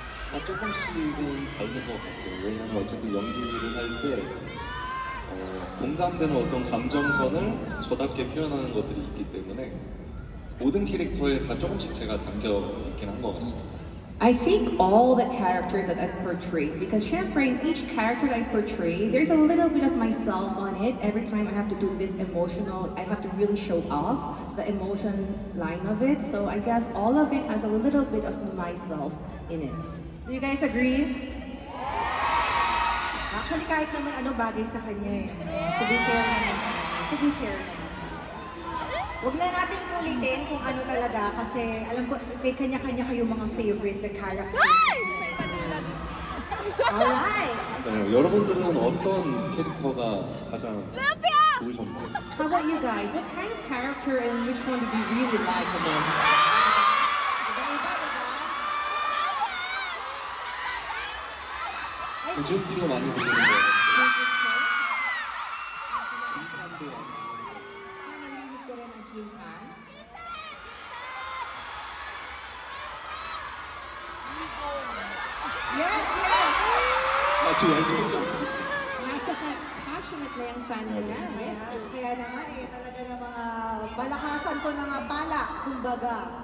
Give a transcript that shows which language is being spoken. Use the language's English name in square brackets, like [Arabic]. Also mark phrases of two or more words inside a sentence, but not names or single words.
[Korean] 조금씩은 다른 것 같아요. 왜냐면 어쨌든 연기를 할 때 공감되는 어떤 감정선을 저답게 표현하는 것들이 있기 때문에 모든 캐릭터에 다 조금씩 제가 담겨 있긴 한 것 같습니다. [English] I think all the characters that I've portrayed, because syempre in each character that I portray, there's a little bit of myself on it. Every time I have to do this emotional, I have to really show off the emotion line of it. So I guess all of it has a little bit of myself in it. Do you guys agree? Actually, [Filipino] kahit naman ano bagay sa kanya eh. [English] To be fair naman. To be fair naman. [Filipino] Huwag na nating ulitin kung ano talaga kasi alam ko may kanya-kanya kayo mga favorite na characters. [English] Alright! [Korean] 네, 여러분들은 어떤 캐릭터가 가장 좋으셨나요? [English] How about you guys? What kind of character and which one did you really like the most? [Filipino] Iba-iba, diba? Ay, [Korean] GMT가 많이 보는 거 같아요. [Filipino] Narinig ko rin ang Kim-Han. [English] yes, yes! [Korean] 저 왼쪽이죠? [Filipino] Napaka-passionate na yung fan niya. [English] Yes. [Filipino] Kaya naman talaga ng mga balakasan ko na nga pala, kumbaga.